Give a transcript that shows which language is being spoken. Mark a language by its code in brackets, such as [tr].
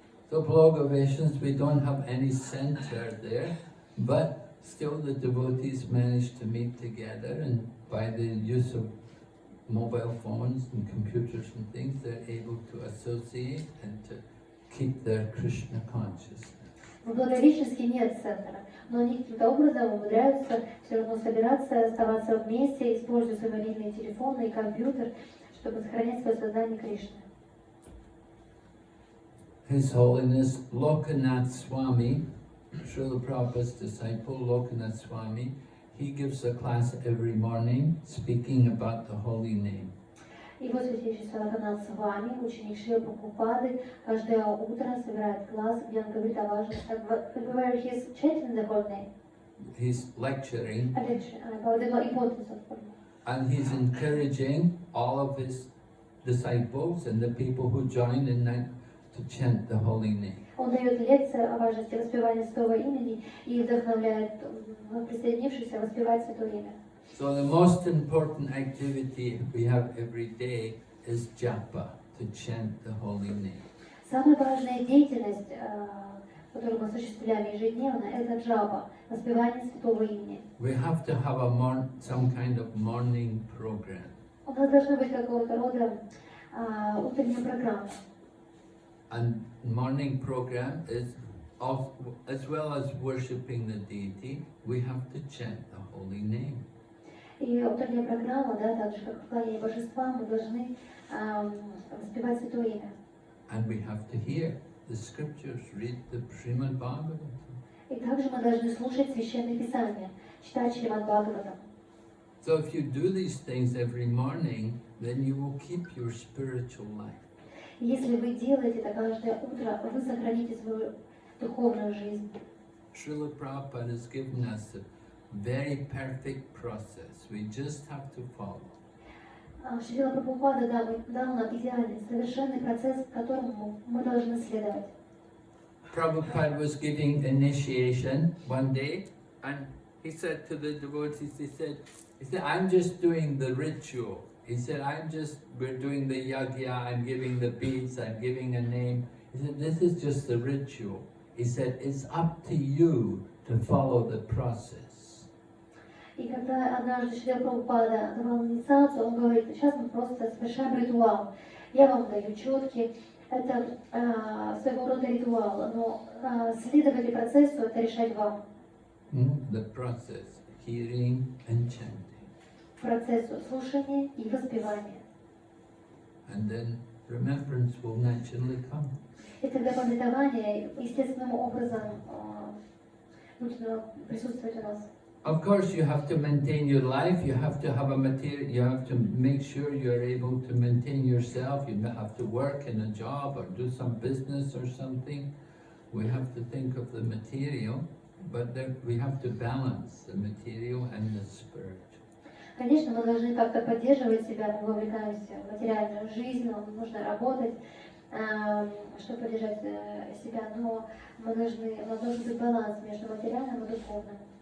[en] So Blogovisions, we don't have any center there, but still the devotees manage to meet together, and by the use of mobile phones and computers and things, they're able to associate and to keep their Krishna consciousness. [ru] В Благовещенске нет центра, но они каким-то образом умудряются все равно собираться, оставаться вместе, используя свои мобильные телефоны и компьютер, чтобы сохранять свое сознание Кришны. [en] His Holiness Lokanath Swami, Srila Prabhupada's disciple Lokanath Swami, he gives a class every morning speaking about the holy name. [ru] Его святейшество Локанат Свами, ученик Шрилы Прабхупады, каждое утро собирает класс, где он говорит о важности. [en] Where he's chanting the whole name. He's lecturing. About the importance of holy name. And he's encouraging all of his disciples and the people who join in that to chant the holy name. [ru] Он дает лекции о важности воспевания святого имени и вдохновляет присоединившихся воспевать святое имя. [en] So the most important activity we have every day is japa, to chant the holy name. [ru] Самая важная деятельность, которую мы осуществляем ежедневно, это джапа, воспевание святого имени. [en] We have to have some kind of morning program. [ru] У нас должна быть какого-то рода утренняя программа. [en] And morning program is, as well as worshipping the deity, we have to chant the holy name. [ru] И утренняя программа, да, так же как поклонение божествам, мы должны воспевать святое имя. [en] And we have to hear the scriptures, read the Srimad Bhagavatam. [ru] И также мы должны слушать священные писания, читать Шримад Бхагаватам. [en] So if you do these things every morning, then you will keep your spiritual life. [ru] Если вы делаете это каждое утро, вы сохраните свою духовную жизнь. [en] Srila Prabhupada has given us a very perfect process. We just have to follow. [ru] Шрила Прабхупада дал нам идеальный, совершенный процесс, которому мы должны следовать. [en] Prabhupada was giving initiation one day, and he said to the devotees, he said, I'm just doing the ritual. He said, we're doing the yagya, I'm giving the beads, I'm giving a name. He said, this is just the ritual. He said, it's up to you to follow the process. [ru] И когда однажды Шрила Прабхупада давал инициацию, он говорит, сейчас мы просто совершаем ритуал. Я вам даю четки, это своего рода ритуал, но следовать ли процессу, это решать вам. [en] The process, hearing and chanting. [ru] Процессу слушания и воспевания. [en] And then remembrance will naturally come. [ru] И тогда памятование естественным образом будет присутствовать у нас. [en] Of course, you have to maintain your life. You have to have a material. You have to make sure you're able to maintain yourself. You have to work in a job or do some business or something. We have to think of the material, but we have to balance the material and the spirit. [ru] Конечно, мы должны как-то поддерживать себя, мы вовлекаемся в материальную жизнь, нам нужно работать, чтобы поддержать себя, но у нас должен быть баланс между материальным и духовным.